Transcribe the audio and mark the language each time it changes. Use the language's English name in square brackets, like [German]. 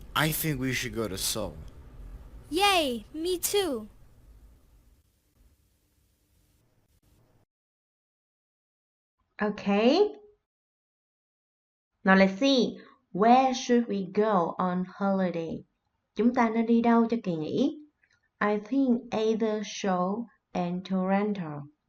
[English] I think we should go to Seoul. Yay, me too. Okay. Now let's see. Where should we go on holiday? [Vietnamese] Chúng ta nên đi đâu cho kỳ nghỉ? [English] I think either Seoul and Toronto.